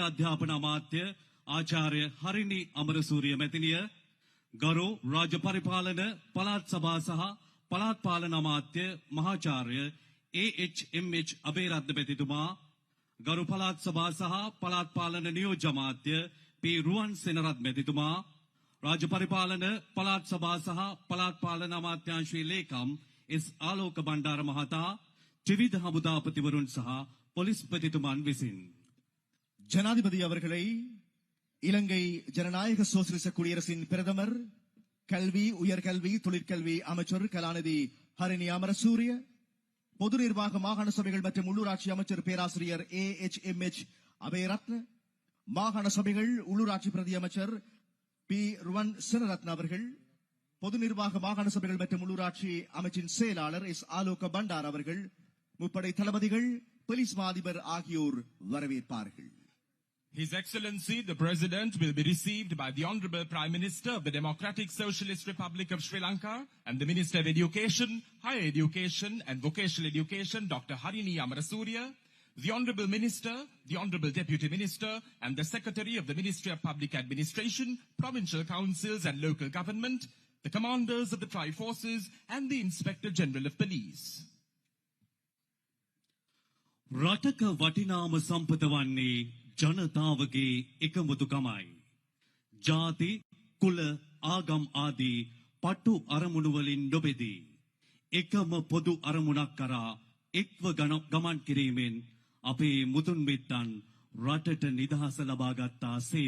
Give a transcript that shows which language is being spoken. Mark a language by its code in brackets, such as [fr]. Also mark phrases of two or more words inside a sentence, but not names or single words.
[si] අධ්‍යාපන අමාත්‍ය ආචාර්ය හරිනි අමරසූරිය මැතිණිය ගරු රාජ්‍ය පරිපාලන පළාත් සභා සහ පළාත් පාලන අමාත්‍ය මහාචාර්ය AHMH අබේරත්න මැතිතුමා ගරු පළාත් සභා සහ පළාත් පාලන නියෝජ්‍ය අමාත්‍ය P රුවන් සෙනරත් මැතිතුමා රාජ්‍ය පරිපාලන පළාත් සභා සහ පළාත් පාලන අමාත්‍යාංශයේ ලේකම් S ආලෝක බණ්ඩාර මහතා ත්‍රිවිධ හමුදාපතිවරුන් සහ පොලිස්පතිතුමන් විසින් [ta] ஜனாதிபதி அவர்களை இலங்கை ஜனநாயக சோசியலிச குடியரசின் பிரதமர் கல்வி உயர்கல்வி தொழிற்கல்வி அமைச்சர் கலாநிதி ஹரிணி அமரசூரிய பொது நிர்வாக மாகாண சபைகள் மற்றும் உள்ளூராட்சி அமைச்சர் பேராசிரியர் AHMH அபேரத்ன மாகாண சபைகள் உள்ளூராட்சி பிரதி அமைச்சர் பி ருவன் செனரத்ன அவர்கள், பொது நிர்வாக மாகாண சபைகள் மற்றும் உள்ளூராட்சி அமைச்சின் செயலாளர் எஸ் ஆலோக பண்டார் அவர்கள், முப்படை தளபதிகள், போலீஸ் மா அதிபர் ஆகியோர் வரவேற்பார்கள். [en] His Excellency, the President, will be received by the Honorable Prime Minister of the Democratic Socialist Republic of Sri Lanka and the Minister of Education, Higher Education and Vocational Education, Dr. Harini Amarasuriya, the Honorable Minister, the Honorable Deputy Minister and the Secretary of the Ministry of Public Administration, Provincial Councils and Local Government, the Commanders of the Tri-Forces and the Inspector General of Police. [si] රටක වටිනාම සම්පත වන්නේ ජනතාවගේ එකමුතුකමයි. ජාති, කුල, ආගම් ආදී පටු අරමුණු වලින් නොබෙදී එකම පොදු අරමුණක් කරා එක්ව ගමන් කිරීමෙන් අපේ මුතුන් මිත්තන් රටට නිදහස ලබා ගත්තා සේම.